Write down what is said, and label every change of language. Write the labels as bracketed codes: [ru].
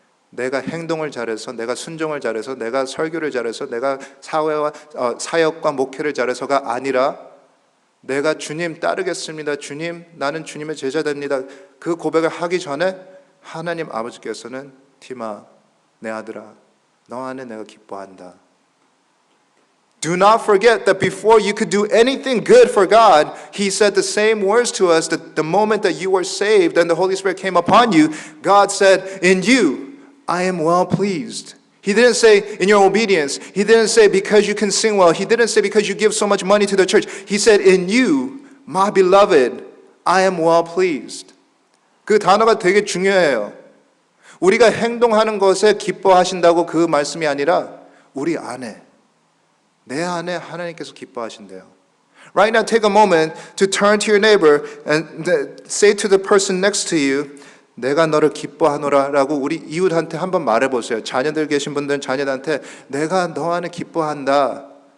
[ko] 내가 행동을 잘해서 내가 순종을 잘해서 내가 설교를 잘해서 내가 사회와 사역과 목회를 잘해서가 아니라 내가 주님 따르겠습니다. 주님 나는 주님의 제자 됩니다. 그 고백을 하기 전에 하나님 아버지께서는 티마 내 아들아 너 안에 내가 기뻐한다. [en] Do not forget that before you could do anything good for God, He said the same words to us that the moment that you were saved and the Holy Spirit came upon you, God said, in you, I am well pleased. He didn't say in your obedience. He didn't say because you can sing well. He didn't say because you give so much money to the church. He said, in you, my beloved, I am well pleased. [ko] 그 단어가 되게 중요해요. 우리가 행동하는 것에 기뻐하신다고 그 말씀이 아니라 우리 안에, 내 안에 하나님께서 기뻐하신대요. [en] Right now, take a moment to turn to your neighbor and say to the person next to you, [ko] 내가 너를 기뻐하노라 라고 우리 이웃한테 한번 말해보세요. 자녀들 계신 분들은 자녀들한테 내가 너 안에 기뻐한다.